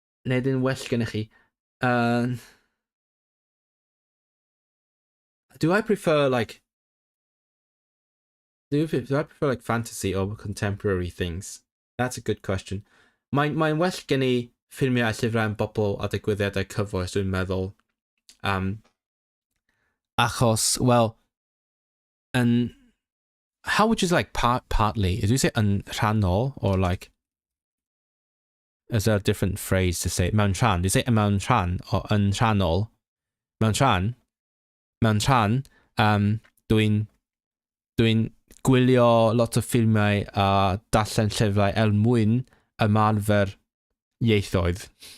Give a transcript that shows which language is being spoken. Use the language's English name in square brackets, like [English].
[Welsh] Nid yn well gennych chi. [English] Do I prefer like fantasy or contemporary things? That's a good question. [Welsh] Mae'n well gen I ffilmiau a llyfrau am bobl a digwyddiadau cyfoes, dwi'n meddwl. [English] Achos, well, and how would you say like partly? Do you say yn rhannol or like? Is there a different phrase to say mewn rhan? Do you say mewn rhan or yn rhannol? Mewn rhan. Mewn rhan. [Welsh] Dwi'n gwylio lot o ffilmiau a darllen llyfrau mwyn ymarfer ieithoedd.